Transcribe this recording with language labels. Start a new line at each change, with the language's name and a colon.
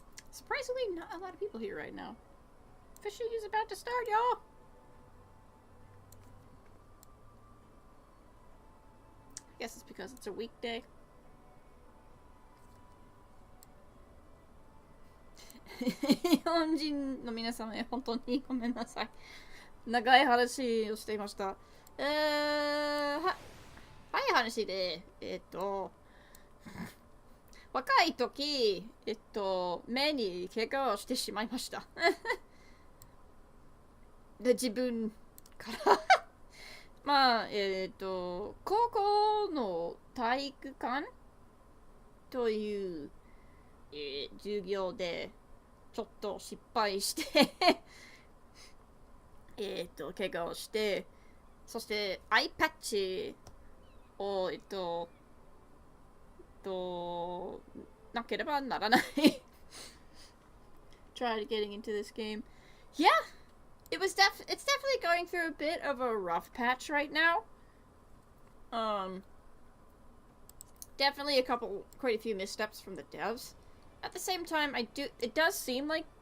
English: Surprisingly, not a lot of people here right now. Fishing is about to start, y'all. I guess it's because it's a weekday.
Japanese: 日本人の皆様へ本当にごめんなさい。長い話をしていました。早い話で、若い時、目に怪我をしてしまいました。で、自分からまあ、高校の体育館という、授業でちょっと失敗して怪我をして、そしてアイパッチをなければならない。
English: Tried getting into this game. Yeah, it's definitely going through a bit of a rough patch right now. Definitely quite a few missteps from the devs. At the same time, it does seem like